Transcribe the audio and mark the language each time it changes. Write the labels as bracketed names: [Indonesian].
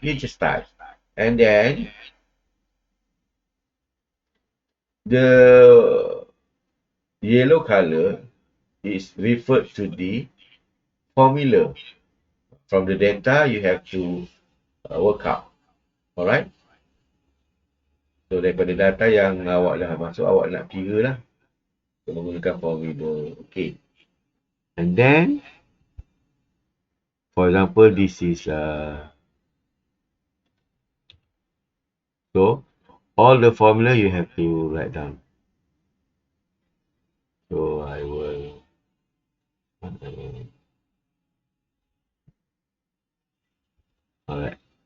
[English] You just type, and then the yellow color is referred to the formula. From the data, you have to work out. Alright? [Malay] So, daripada data yang awak dah masuk, awak nak kira lah. So, menggunakan formula. Okay. [English] And then, for example, this is, so, all the formula you have to write down. So, I will, alright.